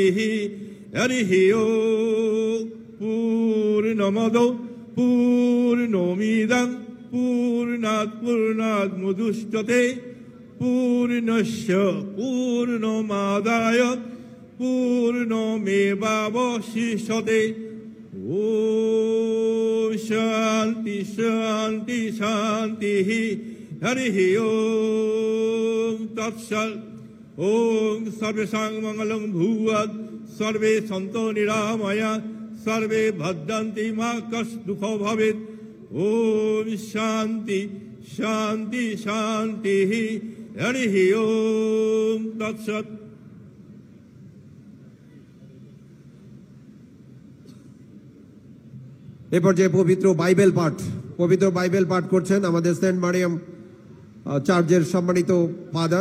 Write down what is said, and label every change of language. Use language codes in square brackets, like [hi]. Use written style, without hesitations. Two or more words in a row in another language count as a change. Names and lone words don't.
[sa] হরি ওম পূর্ণমদ পূর্ণমিদং পূর্ণাৎ পূর্ণাৎ মুদুচ্যতে পূর্ণস্য পূর্ণমাদায় পূর্ণমেবাবশিষ্যতে। ওম শান্তি শান্তি শান্তি। হরি ওম তৎসৎ। ওম সর্বেষাং মঙ্গলং ভূয়াৎ সর্বে সন্তু নিরাময়া সর্বে ভদ্রন্তি মা কষ্ট দুঃখ ভবেৎ। ওম শান্তি শান্তি শান্তি। হরি ওম তৎসৎ। [bn] এ পর্যায়ে পবিত্র বাইবেল পাঠ করছেন আমাদের সেন্ট মারিয়াম চার্চের সম্মানিত ফাদার।